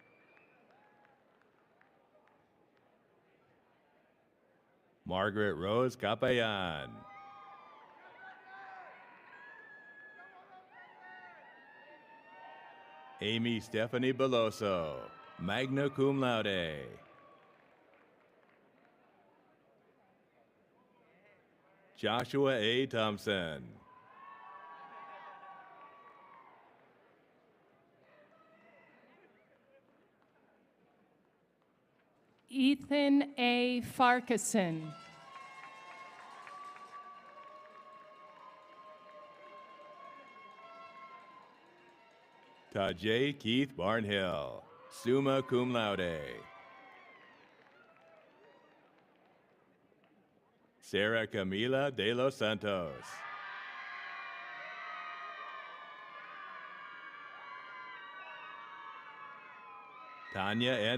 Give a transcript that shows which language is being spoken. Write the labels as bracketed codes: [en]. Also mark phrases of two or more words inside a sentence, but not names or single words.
[en] Margaret Rose Capayan. Amy Stephanie Beloso, [la] magna cum laude. [en] Joshua A. Thompson. Ethan A. Farquharson. Tajay Keith Barnhill, [la] summa cum laude. [en] Sarah Camila de los Santos. Tanya N.